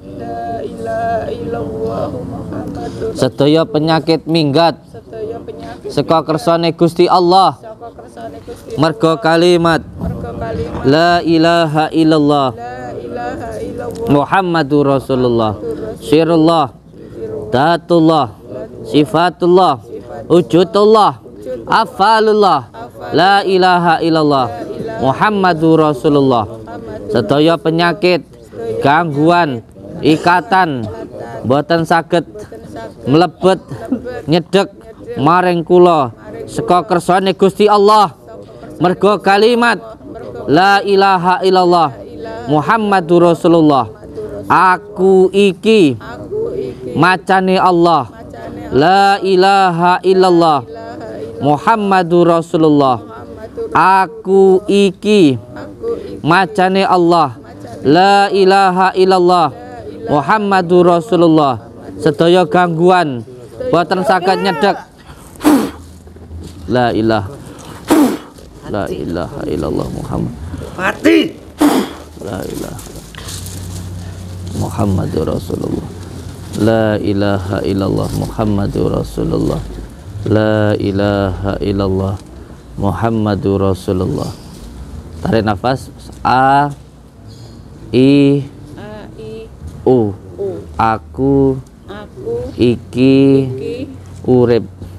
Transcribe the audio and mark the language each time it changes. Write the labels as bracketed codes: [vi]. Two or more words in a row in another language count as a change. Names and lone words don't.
[jv] Sedaya penyakit minggat saka kersane Gusti Allah mergo kalimat [ar] لا إله إلا الله محمد رسول الله. سر الله، ذات الله، صفات الله، وجود الله، أفعال الله, لا إله إلا الله محمد رسول الله. [jv] Sedaya penyakit, gangguan, ikatan boten saged mlebet nyedek maring kula saka kersane Gusti Allah mergo kalimat [ar] لا إله إلا الله محمد رسول الله. [jv] Aku iki macane Allah, [ar] لا إله إلا الله محمد رسول الله. [jv] Aku iki macane Allah, [ar] لا إله إلا الله محمد رسول الله. [jv] Sedaya gangguan boten saged nyedek [ar] لا إله إلا الله محمد mati لا إله محمد رسول الله. لا إله إلا الله محمد رسول الله. لا إله إلا الله محمد رسول الله. [id] Tarik nafas. A I U. [jv] Aku iki urip.